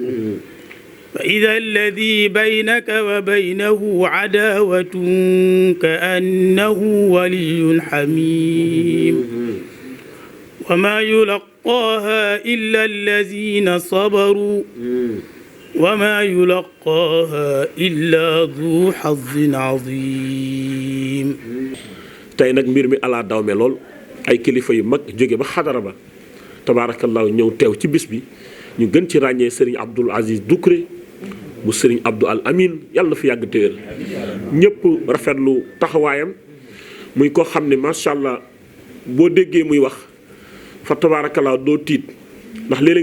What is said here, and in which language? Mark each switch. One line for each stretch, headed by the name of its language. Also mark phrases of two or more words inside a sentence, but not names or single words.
Arabic: فإذا الذي بينك وبينه عداوة كأنه ولي حميم وما يلقاها إلا الذين صبروا وما يلقاها إلا ذو حظ عظيم
Wolof: tey nag mbir mi ala dawme lool ay kilifa yu mag jóge ba xadara ba tabaarakallaahu ñëw teew ci bis bi ñu gën ci ràññee sëriñ Abdoul Aziz Doucouré bu sëriñ Abdou Al Amin yàlla na fi yàgg téwér ñëpp rafetlu taxawaayam muy ko xam ne
Arabic: ما شاء الله
Wolof: boo déggee muy wax fa tabaarakallaahu doo tiit ndax léeg-léeg